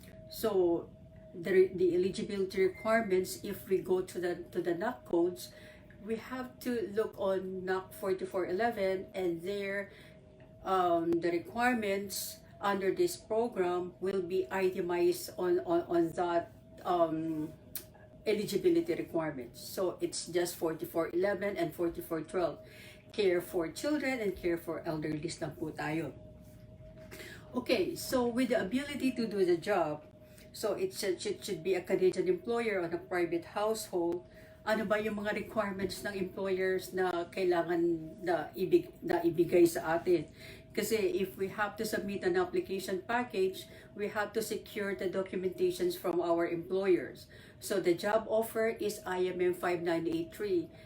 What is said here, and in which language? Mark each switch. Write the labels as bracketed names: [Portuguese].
[English] So the eligibility requirements, if we go to the NAC codes, we have to look on NAC 4411, and there the requirements under this program will be itemized on that eligibility requirements. So it's just 4411 and 4412. Care for children and care for elderly [Filipino] lang po tayo. [English] Okay, so with the ability to do the job, so it should be a Canadian employer on a private household. [Filipino] Ano ba yung mga requirements ng employers na kailangan na ibigay sa atin? [English] Kasi if we have to submit an application package, we have to secure the documentations from our employers. So the job offer is IMM 5983.